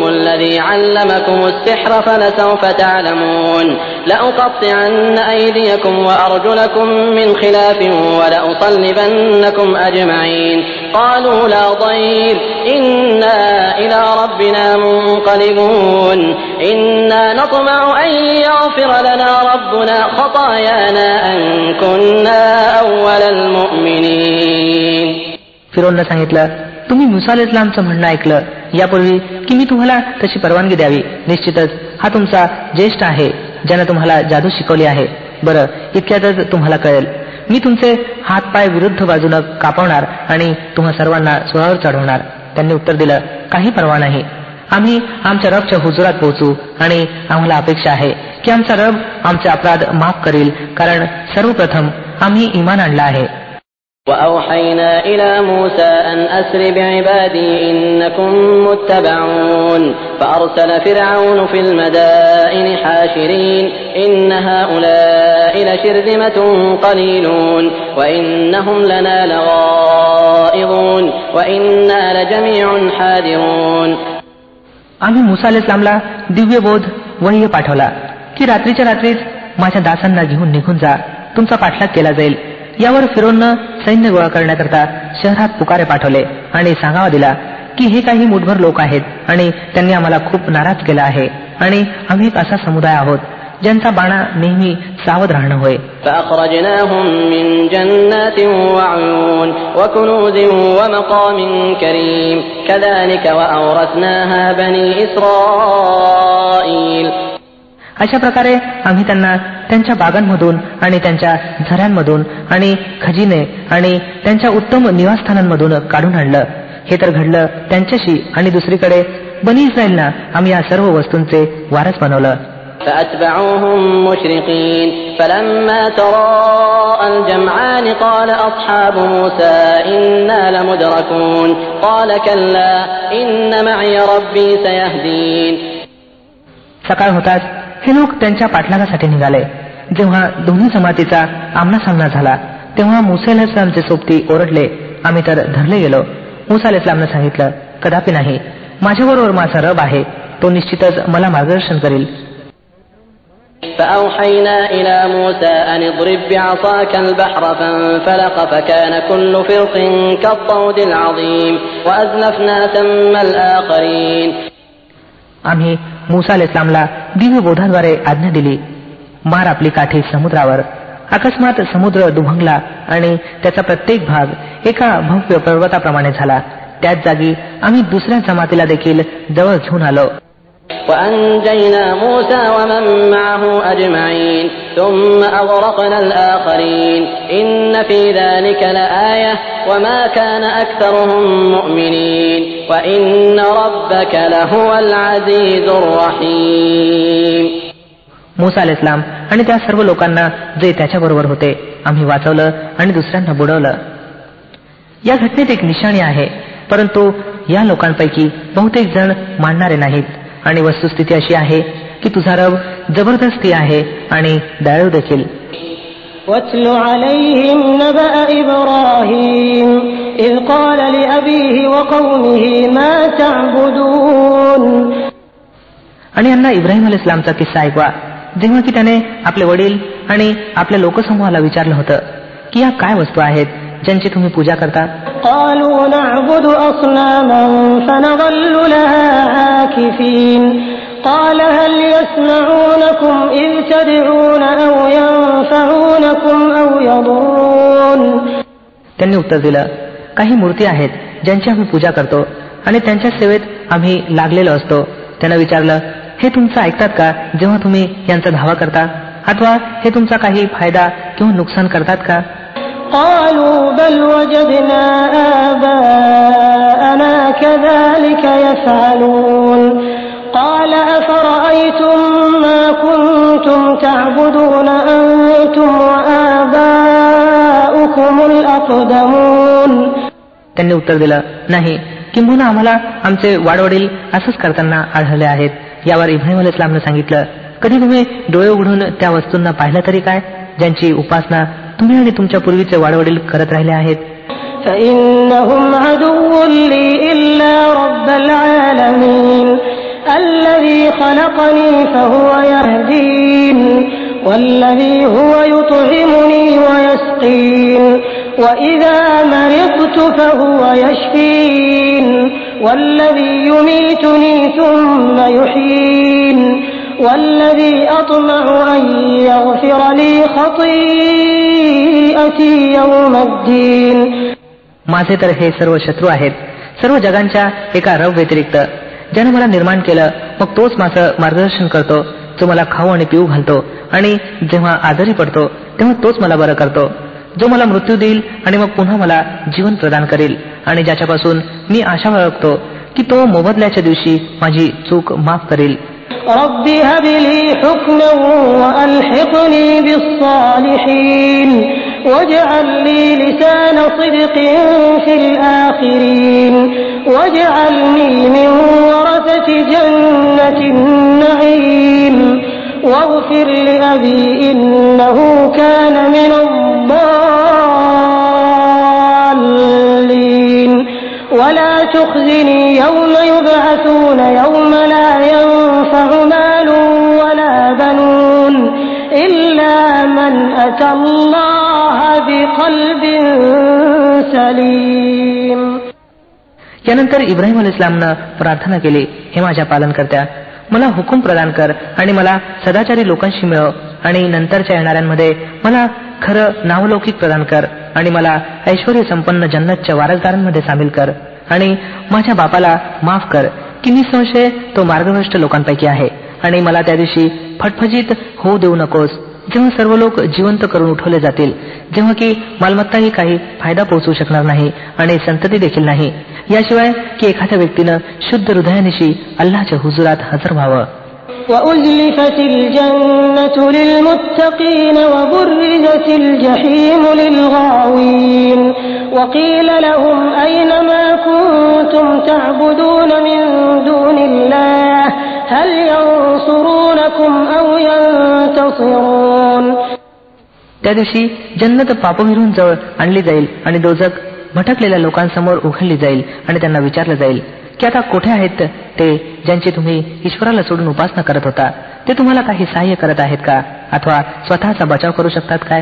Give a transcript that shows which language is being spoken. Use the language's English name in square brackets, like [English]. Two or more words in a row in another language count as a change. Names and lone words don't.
[Arabic] الذي علمكم السحر فلسوف تعلمون لأقطعن أيديكم وأرجلكم من خلاف ولأصلبنكم أجمعين قالوا لا ضير إنا إلى ربنا منقلبون إنا نطمع أن يغفر لنا ربنا خطايانا أن كنا أول المؤمنين. [Marathi] फिरौनने सांगितलं, तुम्ही मुसा अलैहिस्सलामचं म्हणणं ऐकलं यापूर्वी की मी तुम्हाला तशी परवानगी द्यावी. निश्चितच हा तुमचा ज्येष्ठ आहे ज्याने तुम्हाला जादू शिकवली आहे. बरं, इतक्यातच तुम्हाला कळेल. मी तुमचे हात पाय विरुद्ध बाजूनं कापवणार आणि तुम्हा सर्वांना स्वरावर चढवणार. त्यांनी उत्तर दिलं, काही परवा नाही. आम्ही आमच्या रबच्या हुजुरात पोहोचू आणि आम्हाला अपेक्षा आहे की आमचा रब आमचे अपराध माफ करील, कारण सर्वप्रथम आम्ही इमान आणला आहे. [Arabic] وأوحينا إلى موسى أن أسر بعبادي إنكم متبعون فأرسل فرعون في المدائن حاشرين إن هؤلاء لشرذمة قليلون وإنهم لنا لغائظون وإنا لجميع حاذرون. [Marathi] आम्ही मुसा अलैहिस्सलामला दिव्य बोध वह्य पाठवला की रात्रीच्या रात्रीच माझ्या दासांना घेऊन निघून जा, तुमचा पाठलाग केला जाईल. यावर फिरौननं सैन्य गोळा करण्याकरता शहरात पुकारे पाठवले आणि सांगावा दिला की हे काही मुठभर लोक आहेत आणि त्यांनी आम्हाला खूप नाराज केला आहे आणि आम्ही एक असा समुदाय आहोत ज्यांचा बाणा नेहमी सावध राहणं होय. [Arabic] فأخرجناهم من جنات وعيون وكنوز ومقام كريم كذلك وأورثناها بني إسرائيل. [Marathi] अशा प्रकारे आम्ही त्यांना त्यांच्या बागांमधून आणि त्यांच्या झऱ्यांमधून आणि खजिने आणि त्यांच्या उत्तम निवासस्थानांमधून काढून आणलं. हे तर घडलं त्यांच्याशी आणि दुसरीकडे बनी इस्रायलना आम्ही या सर्व वस्तूंचे वारस बनवलं. [Arabic] فأتبعوهم مشرقين فلما تراءى الجمعان قال أصحاب موسى إنا لمدركون قال كلا إن معي ربي سيهدين. [Marathi] सकाळ होताच हे लोक त्यांच्या पाठलागासाठी निघाले. जेव्हा दोन्ही जमातीचा आमनासामना झाला तेव्हा मुसा अलैहिस्सलामचे सोबती ओरडले, आम्ही तर धरले गेलो. मुसा अलैहिस्सलामने सांगितलं, कदापि नाही, माझ्याबरोबर माझा रब आहे, तो निश्चितच मला मार्गदर्शन करील. [Arabic] فأوحينا إلى موسى أن اضرب بعصاك البحر فانفلق فكان كل فرق كالطود العظيم وأزلفنا ثم الآخرين. [Marathi] आम्ही मुसा अलैहिस्सलामला दिव्य बोधाद्वारे आज्ञा दिली, मार आपली काठी समुद्रावर. अकस्मात समुद्र दुभंगला आणि त्याचा प्रत्येक भाग एका भव्य पर्वताप्रमाणे झाला. त्याच जागी आम्ही दुसऱ्या जमातीला देखील जवळ घेऊन आलो. [Arabic] وأنجينا موسى ومن معه أجمعين ثم أغرقنا الآخرين إن في ذلك لآية وما كان أكثرهم مؤمنين وإن ربك لهو العزيز الرحيم. [Marathi] मुसा अलैहिस्सलाम आणि त्या सर्व लोकांना जे त्याच्याबरोबर होते आम्ही वाचवलं आणि दुसऱ्यांना बुडवलं. या घटनेत एक निशाणी आहे, परंतु या लोकांपैकी बहुतेक जण मानणारे नाहीत. आणि वस्तुस्थिती अशी आहे की तुझा रब जबरदस्ती आहे आणि दयाळू देखील. [Arabic] واتل عليهم نبأ إبراهيم إذ قال لأبيه وقومه ما تعبدون. [Marathi] आणि यांना इब्राहिम अलैहिस्सलामचा किस्सा ऐकवा, जेव्हा की त्याने आपले वडील आणि आपल्या लोकसमूहाला विचारलं होतं की या काय वस्तू आहेत ज्यांची तुम्ही पूजा करता. [Arabic] قالوا نعبد أصناما فنظل لها عاكفين قال هل يسمعونكم إذ تدعون أو ينفعونكم أو يضرون. [Marathi] त्यांनी उत्तर दिलं, काही मूर्ती आहेत ज्यांची आम्ही पूजा करतो आणि त्यांच्या सेवेत आम्ही लागलेलो असतो. त्यांना विचारलं, हे तुमचं ऐकतात का जेव्हा तुम्ही यांचा धावा करता, अथवा हे तुमचा काही फायदा किंवा नुकसान करतात का? [Arabic] قالوا بل وجدنا آباءنا كذلك يفعلون قال أفرأيتم ما كنتم تعبدون أنتم وآباؤكم الأقدمون. [Marathi] त्यांनी उत्तर दिलं, नाही, किंबहुना आम्हाला आमचे वाडवडील असंच करताना आढळले आहेत. यावर इब्राहिम अलैहिस्सलामने सांगितलं, कधी तुम्ही डोळे उघडून त्या वस्तूंना पाहिलं तरी काय ज्यांची उपासना तुम्ही आणि तुमच्या पूर्वीचे वाडवडील करत राहिले आहेत? [Arabic] فإنهم عدو لي إلا رب العالمين الذي خلقني فهو يهدين والذي هو يطعمني ويسقين وإذا مرضت فهو يشفين والذي يميتني ثم يحيين والذي أطمع أن يغفر لي خطيئتي يوم الدين. [Marathi] माझे तर हे सर्व शत्रू आहेत, सर्व जगांच्या एका रब व्यतिरिक्त, ज्याने मला निर्माण केलं, मग तोच माझं मार्गदर्शन करतो, जो मला खाऊ आणि पिऊ घालतो, आणि जेव्हा आजारी पडतो तेव्हा तोच मला बरं करतो, जो मला मृत्यू देईल आणि मग पुन्हा मला जीवन प्रदान करेल, आणि ज्याच्यापासून मी आशा बाळगतो की तो मोबदल्याच्या दिवशी माझी चूक माफ करेल. [Arabic] رب هب لي حكما وألحقني بالصالحين واجعل لي لسان صدق في الآخرين واجعلني من ورثة جنة النعيم واغفر لأبي إنه كان من الضالين ولا تخزني يوم يبعثون يوم لا ينفع مال ولا بنون إلا من أتى الله بقلب سليم. [Marathi] यानंतर इब्राहिम अलैहिस्सलामनं प्रार्थना केली, हे माझ्या पालनकर्त्या, मला हुकूम प्रदान कर आणि मला सदाचारी लोकांशी मिळव, आणि नंतरच्या येणाऱ्यांमध्ये मला खरं नावलौकिक प्रदान कर, आणि मला ऐश्वर्य संपन्न जन्नतच्या वारसदारांमध्ये सामील कर, आणि माझ्या बापाला माफ कर की निसंशय तो मार्गभ्रष्ट लोकांपैकी आहे, आणि मला त्या दिवशी फटफटीत होऊ देऊ नकोस जेव्हा सर्व लोक जिवंत करून उठवले जातील, जेव्हा की मालमत्ताही काही फायदा पोहोचू शकणार नाही आणि संतती देखील नाही, याशिवाय की एखाद्या व्यक्तीनं शुद्ध हृदयानिशी अल्लाहच्या हुजुरात हजर व्हावं. [Arabic] وأزلفت الجنة للمتقين وبرزت الجحيم للغاوين وقيل لهم أين ما كنتم تعبدون من دون الله هل ينصرونكم أو ينتصرون. [Marathi] त्या दिवशी जन्नत पापविरून जवळ आणली जाईल आणि दोजख भटकलेल्या लोकांसमोर उघडली जाईल, आणि त्यांना विचारलं जाईल की आता कुठे आहेत ते ज्यांची तुम्ही ईश्वराला सोडून उपासना करत होता, ते तुम्हाला काही सहाय्य करत आहेत का, अथवा स्वतःचा बचाव करू शकतात काय?